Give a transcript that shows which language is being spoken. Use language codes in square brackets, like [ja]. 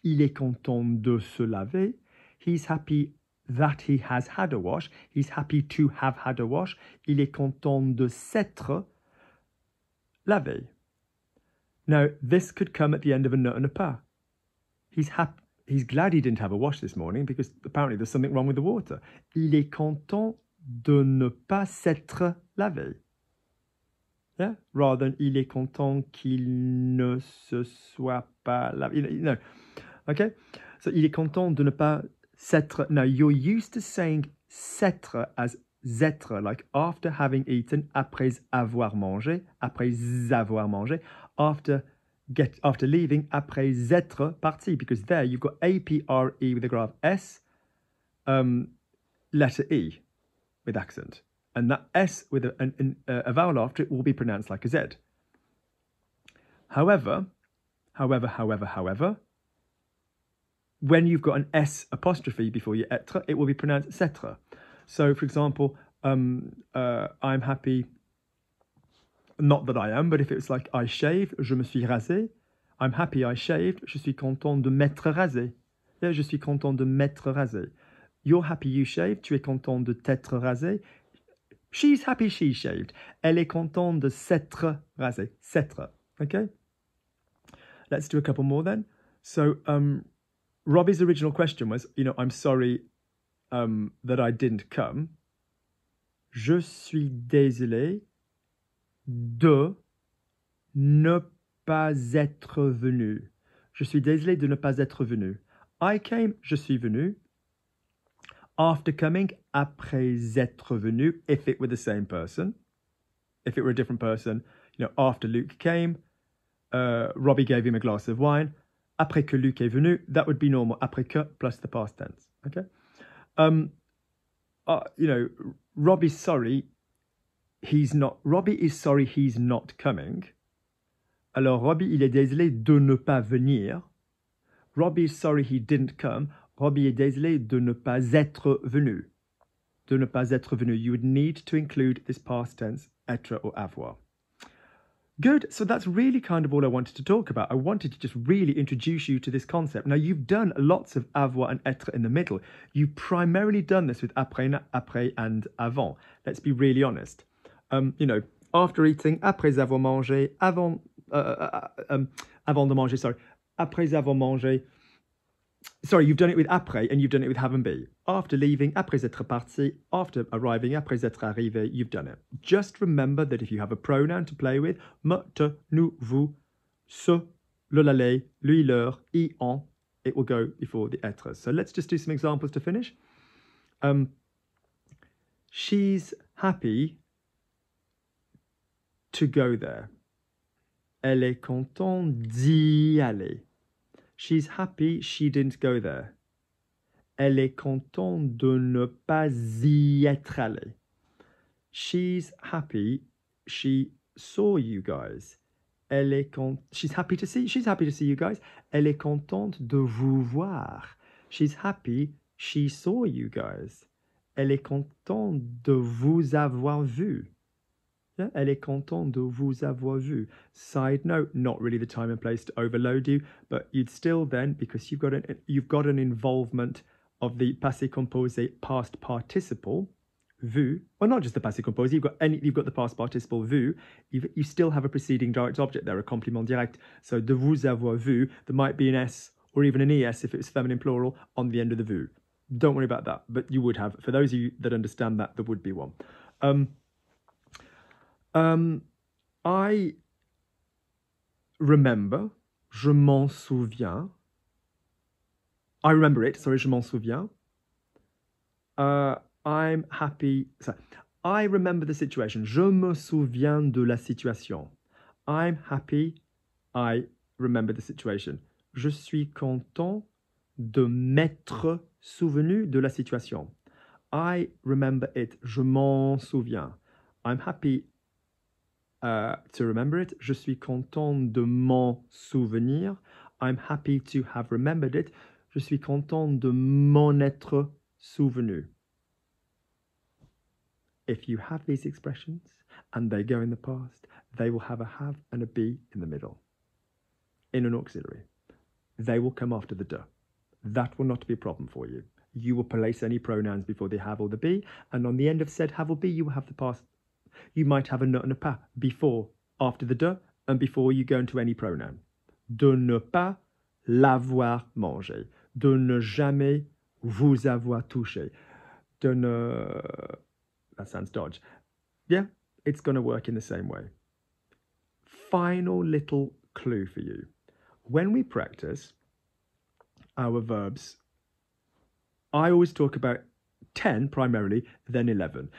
[fr] Il est content de se laver. [en] He's happy that he has had a wash. He's happy to have had a wash. [fr] Il est content de s'être lavé. [en] Now, this could come at the end of a ne and a pas. He's glad he didn't have a wash this morning because apparently there's something wrong with the water. [fr] Il est content de ne pas s'être lavé. Yeah? [en] Rather than [fr] il est content qu'il ne se soit pas lavé. Okay? So il est content de ne pas [en] s'être. Now, you're used to saying s'être as z'être, like after having eaten, [fr] après avoir mangé, [en] after leaving, [fr] après être parti, [en] because there you've got A-P-R-E with the graph S, letter E with accent. And that S with a vowel after it will be pronounced like a Z. However, when you've got an S apostrophe before your être, it will be pronounced s'être. So, for example, I'm happy, not that I am, but if it's like I shave, [fr] je me suis rasé. [en] I'm happy I shaved, [fr] je suis content de m'être rasé. Yeah, je suis content de m'être rasé. [en] You're happy you shaved, [fr] tu es content de t'être rasé. [en] She's happy she shaved. [fr] Elle est contente de s'être rasée. S'être. Okay? [en] Let's do a couple more then. So, Robbie's original question was, I'm sorry that I didn't come. [fr] Je suis désolé de ne pas être venu. Je suis désolé de ne pas être venu. [en] I came, [fr] je suis venu. [en] After coming, [fr] après être venu, [en] if it were the same person. If it were a different person, after Luke came, Robbie gave him a glass of wine. [fr] Après que Luke est venu, that would be normal. Après que [en] plus the past tense. Okay? Robbie's sorry, Robbie is sorry he's not coming. [fr] Alors, Robbie, il est désolé de ne pas venir. [en] Robbie is sorry he didn't come. [fr] Robbie est désolé de ne pas être venu. De ne pas être venu. [en] You would need to include this past tense, être or avoir. Good. So that's really kind of all I wanted to talk about. I wanted to just really introduce you to this concept. Now, you've done lots of avoir and être in the middle. You've primarily done this with après and avant. Let's be really honest. After eating, [fr] après avoir mangé, avant de manger, [en] sorry. [fr] Après avoir mangé. [en] Sorry, you've done it with après and you've done it with have and be. After leaving, [fr] après être parti, [en] after arriving, [fr] après être arrivé, [en] you've done it. Just remember that if you have a pronoun to play with, me, te, nous, vous, ce, le, la, les, lui, leur, I, on, it will go before the être. So let's just do some examples to finish. She's happy to go there. [fr] Elle est contente d'y aller. [en] She's happy she didn't go there. [fr] Elle est contente de ne pas y être allée. [en] She's happy she saw you guys. She's happy to see you guys. [fr] Elle est contente de vous voir. [en] She's happy she saw you guys. [fr] Elle est contente de vous avoir vu. Yeah, elle est contente de vous avoir vu. [en] Side note, not really the time and place to overload you, but you'd still then, because you've got an involvement of the passé composé past participle, vu, or not just the passé composé, you've got the past participle vu, you still have a preceding direct object there, a complément direct. So [fr] de vous avoir vu, [en] there might be an S or even an ES if it was feminine plural on the end of the vu. Don't worry about that, but you would have. For those of you that understand that, there would be one. I remember, [fr] je m'en souviens. [en] I remember it, sorry, [fr] je m'en souviens. [en] I'm happy. Sorry. I remember the situation. [fr] Je me souviens de la situation. [en] I'm happy. I remember the situation. [fr] Je suis content de m'être souvenu de la situation. [en] I remember it. [fr] Je m'en souviens. [en] I'm happy to remember it. [fr] Je suis content de m'en souvenir. [en] I'm happy to have remembered it. [fr] Je suis content de m'en être souvenu. [en] If you have these expressions and they go in the past, they will have a have and a be in the middle. In an auxiliary. They will come after the de. That will not be a problem for you. You will place any pronouns before the have or the be, and on the end of said have or be, you will have the past. You might have a ne and a pas before, after the de, and before you go into any pronoun. [fr] De ne pas l'avoir mangé. De ne jamais vous avoir touché. De ne... [en] That sounds dodge. Yeah, it's going to work in the same way. Final little clue for you. When we practice our verbs I always talk about 10 primarily, then 11.